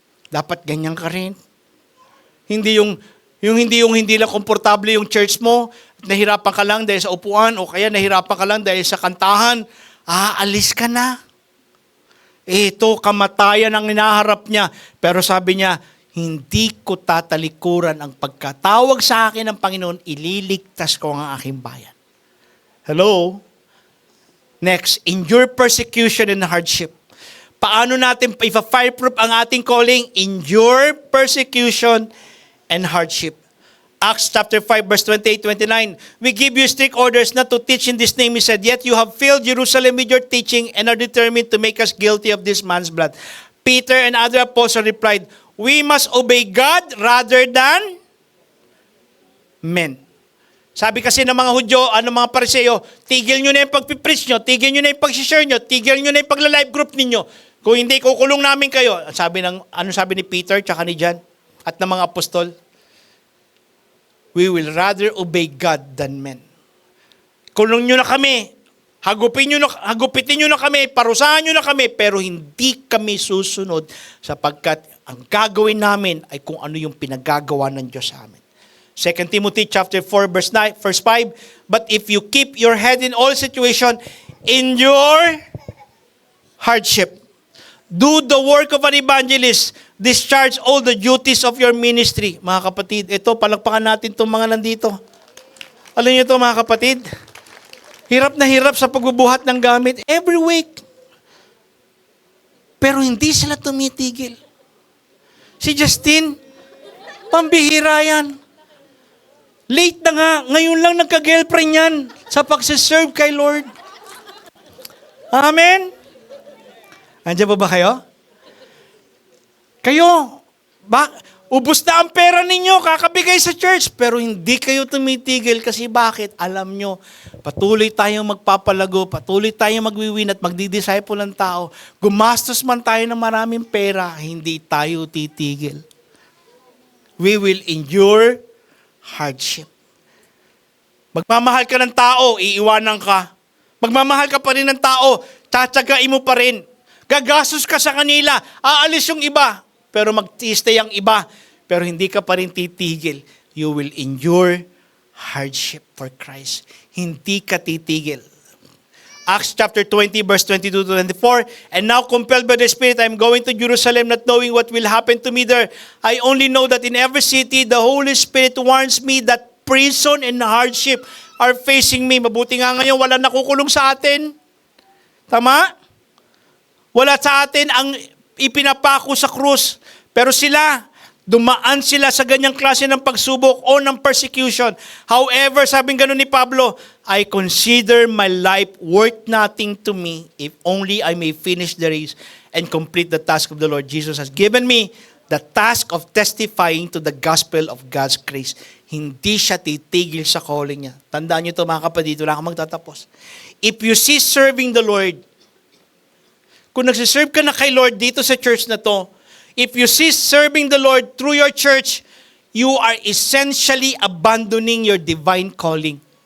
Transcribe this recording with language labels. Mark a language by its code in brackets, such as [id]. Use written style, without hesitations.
[tl] Dapat ganyan ka rin. Hindi hindi lang komportable yung church mo, nahirapan ka lang dahil sa upuan, o kaya nahirapan ka lang dahil sa kantahan, aalis ka na. Ito, kamatayan ang hinaharap niya. Pero sabi niya, hindi ko tatalikuran ang pagkatawag sa akin ng Panginoon, ililigtas ko ang aking bayan. [en] Hello? Next, endure persecution and hardship. [tl] Paano natin ipa-fireproof ang ating calling? [en] Endure persecution and hardship. Acts chapter 5 verse 28-29. We give you strict orders not to teach in this name, he said, yet you have filled Jerusalem with your teaching and are determined to make us guilty of this man's blood. Peter and other apostles replied, we must obey God rather than men. [tl] Sabi kasi ng mga Hudyo, mga Pariseo, tigil nyo na yung pagpipreach nyo, tigil nyo na yung pag-share nyo, tigil nyo na yung pagla-live group ninyo. Kung hindi, kukulong namin kayo. Ano sabi ni Peter, tsaka ni John, at ng mga apostol? [en] We will rather obey God than men. [tl] Kulong nyo na kami, hagupitin nyo na kami, parusahan nyo na kami, pero hindi kami susunod sapagkat ang gagawin namin ay kung ano yung pinagagawa ng Diyos sa amin. [en] 2 Timothy chapter 4 verse 9, verse 5, but if you keep your head in all situation, endure hardship. Do the work of an evangelist. Discharge all the duties of your ministry. [tl] Mga kapatid, ito, palakpakan natin itong mga nandito. Alam niyo ito mga kapatid? Hirap na hirap sa pagbubuhat ng gamit every week. Pero hindi sila tumitigil. Si Justin, pambihira yan. Late na nga, ngayon lang nagka-girlfriend yan sa pagsiserve kay Lord. Amen? Andiyan ba kayo? Kayo, ubos na ang pera ninyo, kakabigay sa church, pero hindi kayo tumitigil kasi bakit? Alam nyo, patuloy tayong magpapalago, patuloy tayong magwiwin at magdi-disciple ng tao. Gumastos man tayo ng maraming pera, hindi tayo titigil. [en] We will endure hardship. [tl] Magmamahal ka ng tao, iiwanan ka. Magmamahal ka pa rin ng tao, tsatsagain mo pa rin. Gagastos ka sa kanila, aalis yung iba, pero mag-stay ang iba, pero hindi ka pa rin titigil. [en] You will endure hardship for Christ. [tl] Hindi ka titigil. [en] Acts chapter 20 verse 22 to 24, and now compelled by the Spirit, I am going to Jerusalem, not knowing what will happen to me there. I only know that in every city, the Holy Spirit warns me that prison and hardship are facing me. [tl] Mabuti nga ngayon, wala nakukulong sa atin. Tama? Wala sa atin ang ipinapako sa krus. Pero dumaan sila sa ganyang klase ng pagsubok o ng persecution. [en] However, [tl] sabing gano'n ni Pablo, [en] I consider my life worth nothing to me if only I may finish the race and complete the task of the Lord Jesus has given me, the task of testifying to the gospel of God's grace. [tl] Hindi siya titigil sa calling niya. Tandaan niyo ito mga kapatid, wala kang magtatapos. [en] If you see serving the Lord, [tl] kung nagsiserve ka na kay Lord dito sa church na to, [en] if you see serving the Lord through your church, you are essentially abandoning your divine calling.